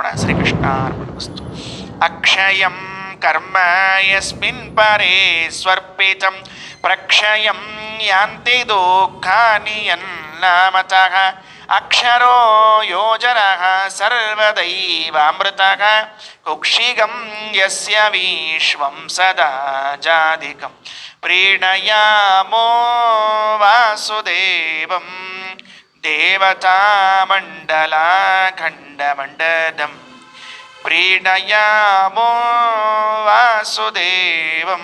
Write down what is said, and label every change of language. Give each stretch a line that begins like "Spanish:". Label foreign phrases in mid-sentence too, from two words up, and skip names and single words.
Sanskrit: ಶ್ರೀಕೃಷ್ಣ ಅರ್ಪಣಮಸ್ತು. ಅಕ್ಷಯಂ ಕರ್ಮ ಯಸ್ಮಿನ್ ಪರೇ ಸ್ವರ್ಪಿತಂ ಪ್ರಕ್ಷಯಂ ಯಾಂತಿ ದುಃಖಾನಿ ಯನ್ನಾಮತಃ ಅಕ್ಷರೋ ಯೋಜನಃ ಸರ್ವದೈವಾಮೃತಃ ಕುಕ್ಷಿಗಂ ಯಸ್ಯ ವಿಶ್ವಂ ಸದಾ ಜಾಧಿಕಂ ಪ್ರೀಣಯಾಮೋ ವಾಸುದೇವಂ ದೇವತಾಮಂಡಲಾಖಂಡಮಂಡಲಂ ಪ್ರೀಣಯಾಮೋ ವಾಸುದೇವಂ.